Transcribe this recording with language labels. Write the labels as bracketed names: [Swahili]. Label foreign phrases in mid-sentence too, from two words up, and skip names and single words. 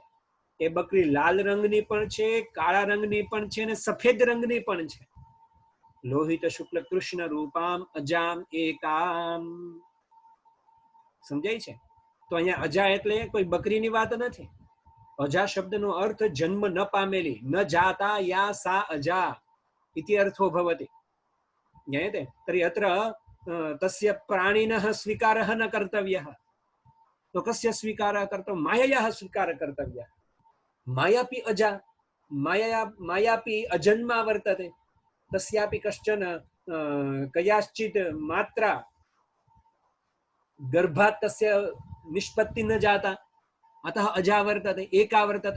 [Gujarati] એ બકરી લાલ રંગની પણ છે, કાળા રંગની પણ છે અને સફેદ રંગની પણ છે। [Sanskrit] લોહિત શુક્લ કૃષ્ણ રૂપામ અજામ એકામ, [Gujarati] સમજાય છે? તો અહીંયા અજા એટલે કોઈ બકરીની વાત નથી। અજા શબ્દનો અર્થ જન્મ ન પામેલી, [Sanskrit] ન જાતા या सा अजा इति अर्थो भवति। ज्ञायते? तर्हि अत्र तस्य प्राणिनः स्वीकारः न कर्तव्यः। तो कस्य स्वीकारः कर्तव्यः? माययाः स्वीकारः कर्तव्यः। मायापि अजा, मायापि अजन्मा वर्तते, तस्यापि कश्चन कयाश्चित् मात्रा गर्भात् तस्य निष्पत्ति न जाता, अतः अजा वर्तते, एका वर्तते।